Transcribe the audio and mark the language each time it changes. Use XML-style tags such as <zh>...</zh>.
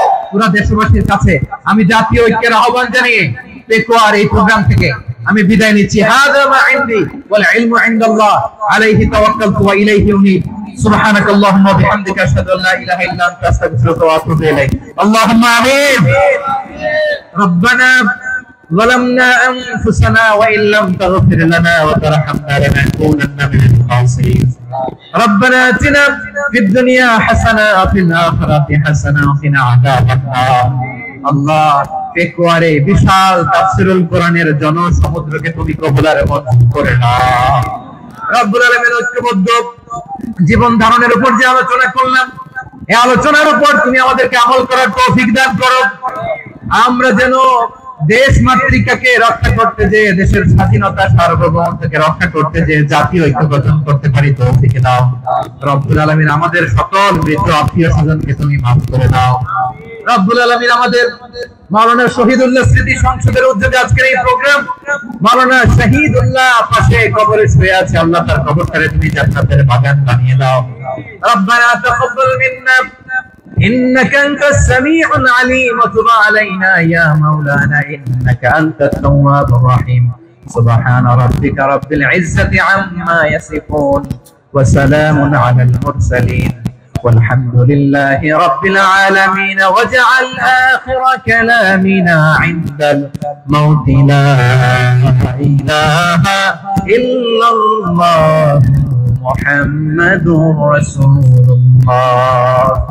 <bn>পুরো দেশবাসীর কাছে আমি জাতীয় ঐক্যের আহ্বান জানিয়ে পেকুয়ার এই প্রোগ্রাম থেকে আমি বিদায় নিচ্ছি।</bn> <ar>হাযা মা ইনদি ওয়াল ইলমু ইনদাল্লাহ, আলাইহি তাওয়াক্কালতু ওয়া ইলাইহি উনীব। সুবহানাকাল্লাহুম্মা ওয়া বিহামদিকা আশহাদু আল্লা ইলাহা ইল্লা আনতা আস্তাগফিরুকা ওয়া আতুবু ইলাইক। আল্লাহুম্মা আমিন। রব্বানা ظلمنا أنفسنا وإن لم تغفر لنا وترحمنا لنكونن من الخاسرين. ربنا آتنا في الدنيا حسنة وفي الآخرة حسنة وقنا عذاب النار. الله</ar> <bn>পেকুয়ারে বিশাল তাফসীরুল কোরআনের জনসমুদ্রকে তুমি কবুল আর মঞ্জুর করে নাও। রব্বুল আলামিন ঐক্যবদ্ধ জীবন ধারণের উপর যে আলোচনা করলাম, এই আলোচনার উপর তুমি আমাদেরকে আমল করার তৌফিক দান করো। আমরা যেন দেশ মাতৃকাকে রক্ষা করতে যে, দেশের স্বাধীনতা সার্বভৌমত্বকে রক্ষা করতে যে জাতীয় ঐক্য গঠন করতে পারি তৌফিক দাও। রব্বুল আলামিন আমাদের সকল মৃত আত্মীয় স্বজনকে তুমি মাফ করে দাও। রব্বুল আলামিন আমাদের মাওলানা শহীদুল্লাহ স্মৃতি সংসদের উদ্যোগে আজকের এই প্রোগ্রাম, মাওলানা শহীদুল্লাহ পাশে কবরে শুয়ে আছে, আল্লাহ তার কবরটারে তুমি জান্নাতের বাগান বানিয়ে দাও।</bn> <ar>রব্বানা তাকাব্বাল মিন্না إنك أنت السميع العليم وتب علينا يا مولانا إنك أنت التواب الرحيم سبحان ربك رب العزة عما يصفون وسلام على المرسلين والحمد لله رب العالمين واجعل آخر كلامنا عند الموت لا إله إلا الله محمد رسول الله</ar>